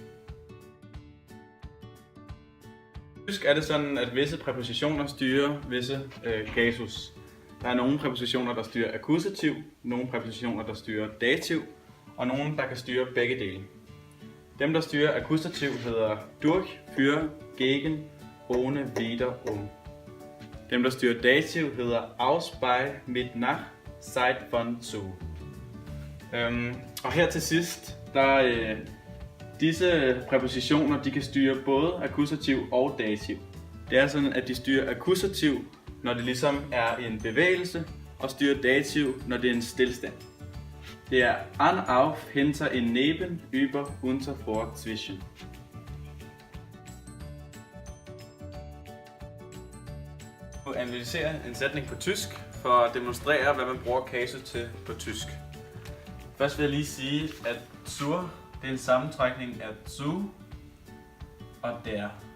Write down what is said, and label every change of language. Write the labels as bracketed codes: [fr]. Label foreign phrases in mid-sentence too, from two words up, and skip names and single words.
[da] I tysk er det sådan, at visse præpositioner styrer visse kasus. Der er nogle præpositioner, der styrer akkusativ, nogle præpositioner, der styrer dativ, og nogle, der kan styre begge dele. Dem, der styrer akkusativ, hedder [de] durch, für, gegen, ohne, wieder, um. [da] Dem, der styrer dativ, hedder [de] aus, bei, mit, nach, seit, von, zu. [da] Og her til sidst, disse præpositioner, de kan styre både akkusativ og dativ. Det er sådan, at de styrer akkusativ, når det ligesom er en bevægelse, og styrer dativ, når det er en stilstand. Det er [de] an, auf, hinter, in, neben, über, unter, vor, zwischen. [da] Nu analyserer en sætning på tysk for at demonstrere, hvad man bruger kasus til på tysk. Først vil jeg lige sige, at zur, det er en sammentrækning af zu og der.